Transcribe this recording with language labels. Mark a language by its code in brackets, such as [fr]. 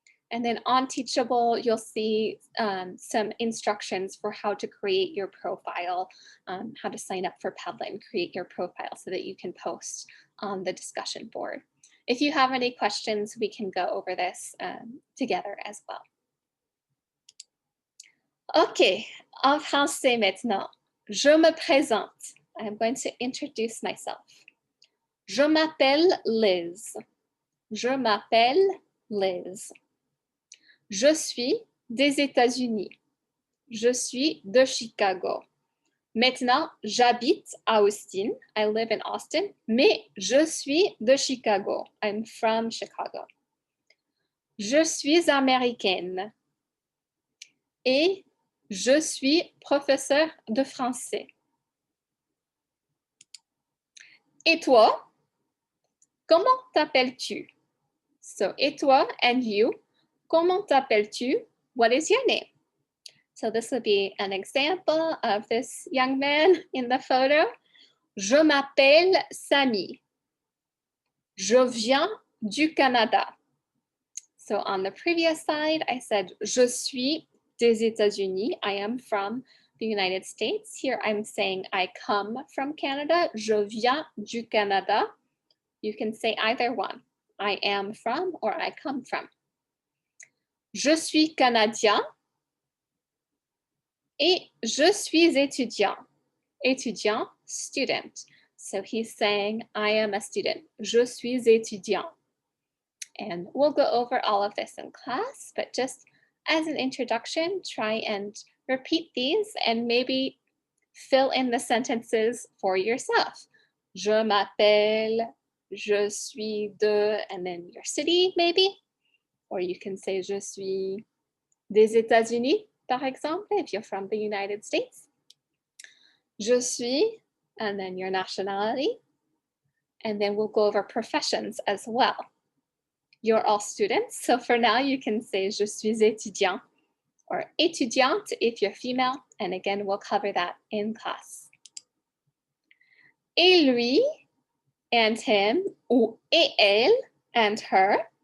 [en] And then on Teachable, you'll see some instructions for how to create your profile, how to sign up for Padlet and create your profile so that you can post on the discussion board. If you have any questions, we can go over this together as well. [fr] OK, en français maintenant. Je me présente. [en] I'm going to introduce myself. [fr] Je m'appelle Liz. Je m'appelle Liz. Je suis des États-Unis. Je suis de Chicago. Maintenant, j'habite à Austin. [en] I live in Austin, [fr] mais je suis de Chicago. [en] I'm from Chicago. [fr] Je suis américaine. Et je suis professeur de français. Et toi? Comment t'appelles-tu? [en] So, [fr] et toi [en] and you. [fr] Comment t'appelles-tu? [en] What is your name? So this would be an example of this young man in the photo. [fr] Je m'appelle Sami. Je viens du Canada. [en] So on the previous slide, I said, [fr] je suis des États-Unis. [en] I am from the United States. Here I'm saying I come from Canada. [fr] Je viens du Canada. [en] You can say either one. I am from or I come from. [fr] Je suis canadien et je suis étudiant. Étudiant, [en] student. So he's saying, I am a student. [fr] Je suis étudiant. [en] And we'll go over all of this in class, but just as an introduction, try and repeat these and maybe fill in the sentences for yourself. [fr] Je m'appelle, je suis de, [en] and then your city maybe. Or you can say, [fr] je suis des États-Unis, par exemple, [en] if you're from the United States. [fr] Je suis, [en] and then your nationality. And then we'll go over professions as well. You're all students, so for now you can say, [fr] je suis étudiant, [en] or [fr] étudiante [en] if you're female. And again, we'll cover that in class. [fr] Et lui, [en] and him, [fr] ou et elle, [en] and her.